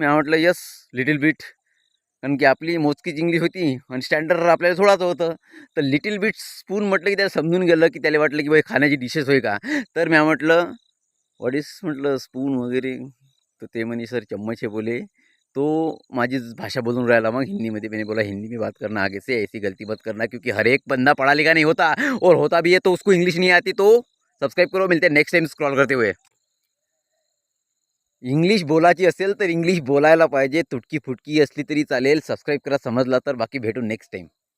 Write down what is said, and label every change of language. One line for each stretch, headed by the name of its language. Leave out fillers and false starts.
Marathi: मी म्हटलं yes little bit, कारण की आपली मोजकीच इंग्लिश होती आणि स्टँडर्ड आपल्याला थोडाच होतं. तर लिटिल बिट स्पून म्हटलं की त्याला समजून गेलं, की त्याला वाटलं की बाई खाण्याची डिशेस होय का. तर मी म्हटलं व्हॉट इज म्हटलं स्पून वगैरे. तर ते म्हणे सर चम्मच हे बोले. तो माझी भाषा बोलून राहिला. मग हिंदीमध्ये
Hindi: मैंने बोला हिंदी में बात करना आगे से, ऐसी गलती मत करना, क्योंकि हर एक बंदा पढ़ा लिखा नहीं होता, और होता भी है तो उसको इंग्लिश नहीं आती. तो सबस्क्राईब करो, मिलते नेक्स्ट टाइम स्क्रॉल करते हुए.
Marathi: इंग्लिश बोलायची असेल तर इंग्लिश बोलायला पाहिजे. तुटकी फुटकी असली तरी चालेल. सबस्क्राईब करा समजला तर. बाकी भेटू नेक्स्ट टाइम.